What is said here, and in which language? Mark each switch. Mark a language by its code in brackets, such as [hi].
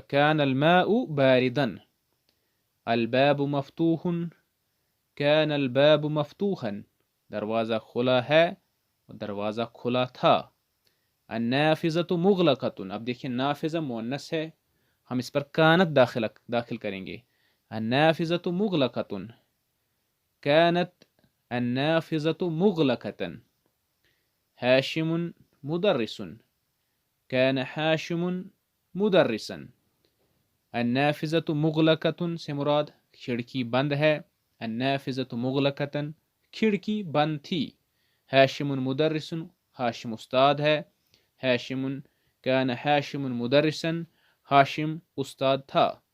[ar] کان الماء باردن. الباب مفتوح، کان الباب مفتوحا، [ur] دروازہ کھلا ہے اور دروازہ کھلا تھا. [ar] النافذة مغلقة، [ur] اب دیکھیں نافذہ مؤنث ہے، ہم اس پر کانت داخل کریں گے. [ar] النافذة مغلقة، كانت النافذة مغلقة. هاشم مدرس، كان هاشم مدرسا. النافذة مغلقة [ur] سے مراد کھڑکی بند ہے. [ar] النافذة مغلقة، [ur] کھڑکی بند تھی. [ar] هاشم مدرس، [ur] ہاشم استاد ہے. ہاشم [ar] كان ہاشم مدرسا، [ur] ہاشم استاد تھا.